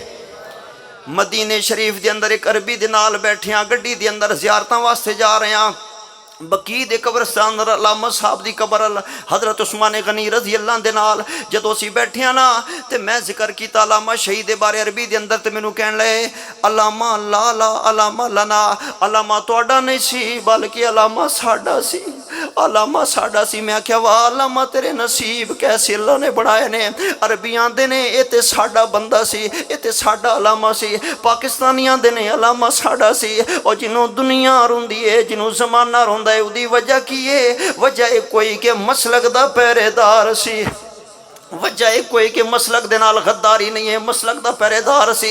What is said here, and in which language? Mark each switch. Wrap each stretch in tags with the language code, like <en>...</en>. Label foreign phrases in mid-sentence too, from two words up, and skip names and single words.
<pa>مدینے شریف کے اندر ایک عربی دے نال بیٹھیا گڈی دے اندر زیارتاں واسطے جا رہے ہیں. بقیع دے قبرستان علامہ صاحب دی قبر حضرت عثمان غنی</pa> <ar>رضي الله</ar> <pa>دے نال جدوں اسیں بیٹھیا نا تے میں ذکر کیتا علامہ شہید دے بارے عربی دے اندر تے مینوں کہن لگے علامہ</pa> <ar>لا لا علامة لنا</ar> <pa>علامہ تہاڈا نہیں سی بلکہ علامہ ساڈا سی علامہ ساڈا سی. میں آکھیا واہ علامہ تیرے نصیب کیسے اللہ نے بنائے نے. عربی آندے نے ایہ تے ساڈا بندہ سی ایہ تے ساڈا علامہ سی. پاکستانی آندے نے علامہ ساڈا سی اور جنہوں دنیا روندی ہے جنہوں زمانہ روندا اودی وجہ کی ہے وجہ کوئی کے مسلک دا پہریدار سی وجہ کوئی کے مسلک دے نال غداری نہیں ہے مسلک دا پہریدار سی.</pa>